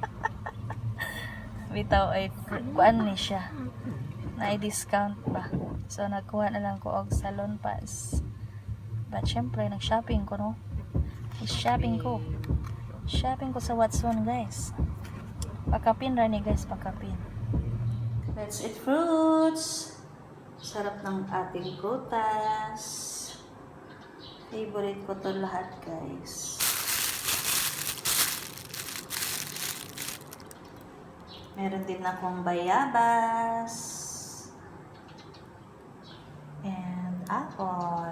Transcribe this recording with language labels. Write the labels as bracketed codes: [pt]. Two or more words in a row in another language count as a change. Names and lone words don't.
[ceb] Bitaw ay kuan ni siya. Na discount pa. So nagkuha na lang ko og salon pass. But syempre nag-shopping ko, no. Shopping ko. Shopping ko sa Watson, guys. Pakapin ra ni, guys, pakapin. [en] Let's eat fruits. [tl] Sarap ng ating prutas. Favorite ko to lahat, guys. Meron din akong bayabas. [en] And apple.